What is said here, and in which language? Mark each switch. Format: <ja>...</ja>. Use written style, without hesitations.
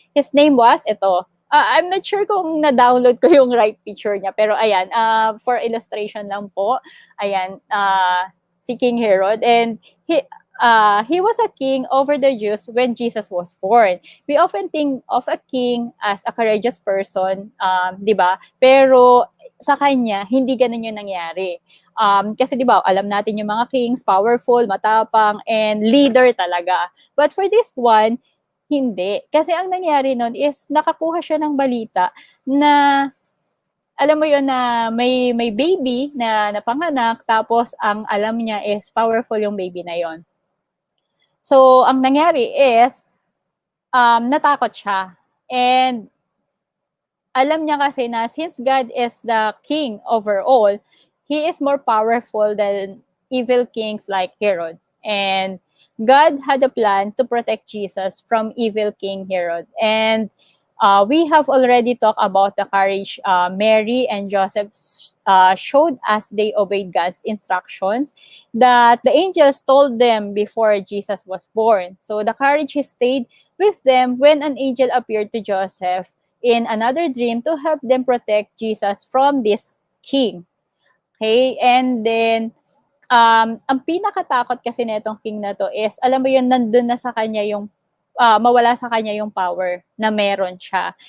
<en>His name was, I'm not sure</en> <tl>kung na-download ko yung</tl> <en>right picture</en> <tl>niya, pero ayan,</tl> <en>for illustration</en> <tl>lang po, ayan, si</tl> <en>King Herod, and he was a king over the Jews when Jesus was born. We often think of a king as a courageous person,</en> <tl>di ba? Pero sa kanya, hindi ganun yung nangyari. Kasi di ba, alam natin yung mga kings, powerful, matapang, and leader talaga.</tl> <en>But for this one,</en> <tl>hindi. Kasi ang nangyari nun is nakakuha siya ng balita na alam mo yun na may baby na napanganak, tapos ang alam niya is powerful yung baby na yon. So, ang nangyari is natakot siya.</tl> <en>And</en> <tl>alam niya kasi na</tl> <en>since God is the king over all, he is more powerful than evil kings like Herod. And God had a plan to protect Jesus from evil King Herod. And we have already talked about the courage Mary and Joseph showed as they obeyed God's instructions that the angels told them before Jesus was born. So the courage stayed with them when an angel appeared to Joseph in another dream to help them protect Jesus from this king. Okay?</en> <tl>And then, ang pinakatakot kasi nitong king na to is, alam mo yun, nandun na sa kanya yung, mawala sa kanya yung power na meron siya.</tl>